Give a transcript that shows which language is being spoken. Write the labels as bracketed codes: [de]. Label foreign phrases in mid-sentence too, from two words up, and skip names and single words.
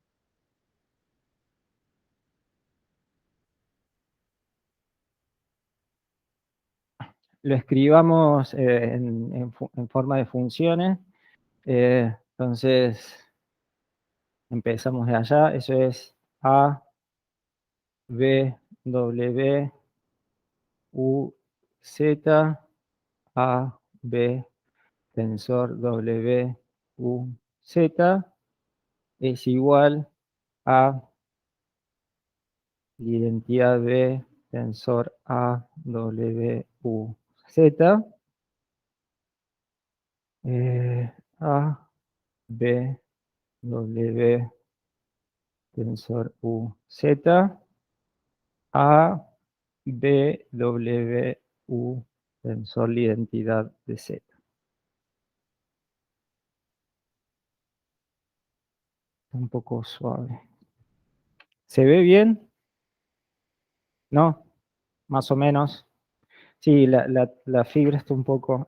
[es] Lo escribamos en forma de funciones. Entonces, empezamos de allá. Eso es A, B, W, U, Z, A, B, tensor W, U, Z, es igual a la identidad B, tensor A, W, U, Z, A, B, W tensor U Z a B W U tensor la identidad de Z. Un poco suave. ¿Se ve bien? ¿No? Más o menos. Sí, la fibra está un poco.